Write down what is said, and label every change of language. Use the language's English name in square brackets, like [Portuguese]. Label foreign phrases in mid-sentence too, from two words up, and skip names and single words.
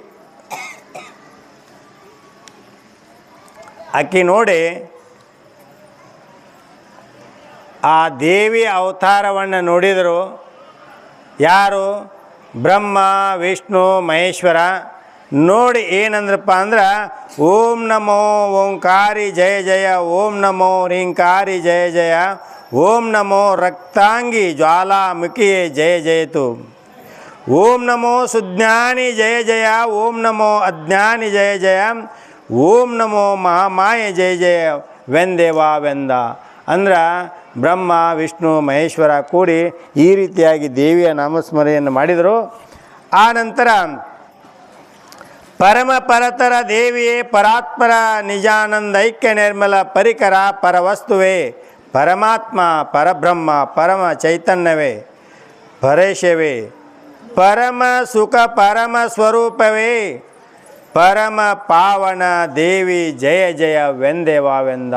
[Kannada] ಆಕೆ ನೋಡಿ ಆ ದೇವಿ ಅವತಾರವನ್ನು ನೋಡಿದರು. ಯಾರು? ಬ್ರಹ್ಮ ವಿಷ್ಣು ಮಹೇಶ್ವರ. ನೋಡಿ ಏನಂದ್ರಪ್ಪ ಅಂದ್ರೆ, [Sanskrit] ಓಂ ನಮೋ ಓಂಕಾರಿ ಜಯ ಜಯ, ಓಂ ನಮೋ ರೀಂಕಾರಿ ಜಯ ಜಯ, ಓಂ ನಮೋ ರಕ್ತಾಂಗಿ ಜ್ವಾಲಾಮುಖಿಯೇ ಜಯ ಜಯತು, ಓಂ ನಮೋ ಸುಜ್ಞಾನಿ ಜಯ ಜಯ, ಓಂ ನಮೋ ಅಜ್ಞಾನಿ ಜಯ ಜಯ, ಓಂ ನಮೋ ಮಹಾಮಾಯ ಜಯ ಜಯ [Kannada] ವೆಂದೇವಾ ವೆಂದ. ಅಂದ್ರೆ ಬ್ರಹ್ಮ ವಿಷ್ಣು ಮಹೇಶ್ವರ ಕೂಡಿ ಈ ರೀತಿಯಾಗಿ ದೇವಿಯ ನಾಮಸ್ಮರಣೆಯನ್ನು ಮಾಡಿದರು. ಆ ನಂತರ [Sanskrit] ಪರಮ ಪರತರ ದೇವಿಯೇ ಪರಾತ್ಪರ ನಿಜಾನಂದ ಐಕ್ಯ ನಿರ್ಮಲ ಪರಿಕರ ಪರವಸ್ತುವೇ ಪರಮಾತ್ಮ ಪರಬ್ರಹ್ಮ ಪರಮ ಚೈತನ್ಯವೇ ಪರೇಶವೇ ಪರಮ ಸುಖ ಪರಮ ಸ್ವರೂಪವೇ ಪರಮ ಪಾವನ ದೇವಿ ಜಯ ಜಯ ವೆಂದೇವಾವೆಂದ.